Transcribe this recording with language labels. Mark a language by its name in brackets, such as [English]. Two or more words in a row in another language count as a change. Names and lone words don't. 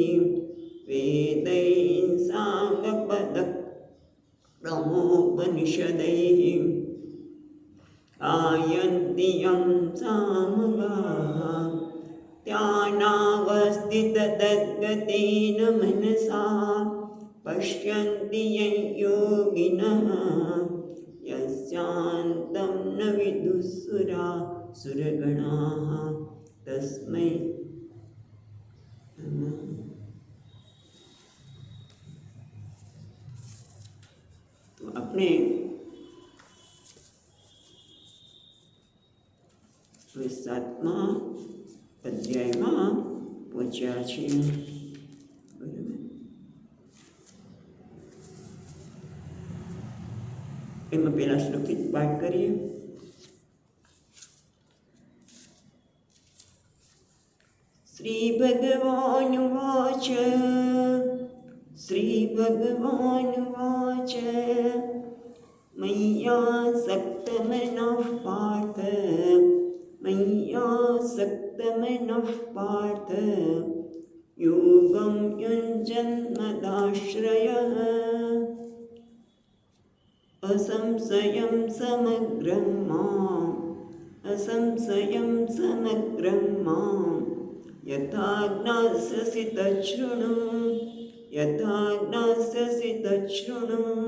[Sanskrit] वेदैः साङ्गपदक्रमोपनिषदैः गायन्ति यं सामगाः ध्यानावस्थिततद्गतेन मनसा पश्यन्ति यं योगिनः यस्यान्तं न विदुःसुरासुरगणाः तस्मै नमः। [Gujarati] તો આપણે 7મા અધ્યાયમાં પહોંચ્યા છીએ. બરાબર, એમાં પહેલા શ્લોકથી પાઠ કરીએ. [Sanskrit] श्री भगवानुवाच श्री भगवानुवाच मय्यासक्तमनः पार्थ मय्यासक्तमनः पार्थ योगं युञ्जन्मदाश्रयः असंशयं समग्रं माम् असंशयं समग्रं माम् यथा ज्ञास्यसि तच्छृणु यथा ज्ञास्यसि तच्छृणु